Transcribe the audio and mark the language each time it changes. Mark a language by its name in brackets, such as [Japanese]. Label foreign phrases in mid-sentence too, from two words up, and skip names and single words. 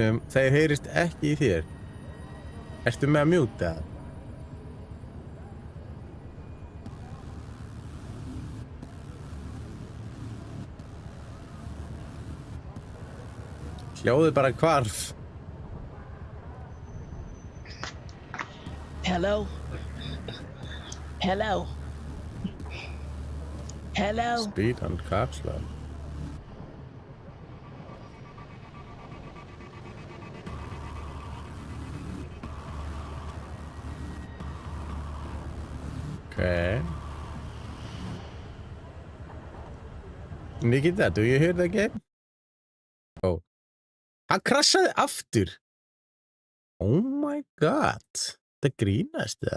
[Icelandic] Það heyrist ekki í þér. Ertu með að mjúta? Hljóðið bara hvarf. [English] Hello? Hello? Hello? Speed and caps lock. Okay. Nikita, do you hear the game? [Icelandic] Oh. Hann krassaði aftur. [English] Oh my god. [Icelandic] Það grínast það.